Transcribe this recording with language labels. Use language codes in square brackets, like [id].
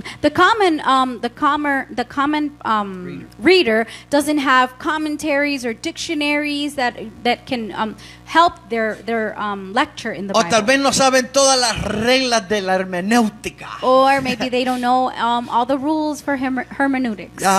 [en] The common reader doesn't have commentaries or dictionaries that can help their lecture in the [es] O [en] Bible. [es] tal vez no saben todas las reglas de la hermenéutica. [en] Or maybe they don't know all the rules for hermeneutics.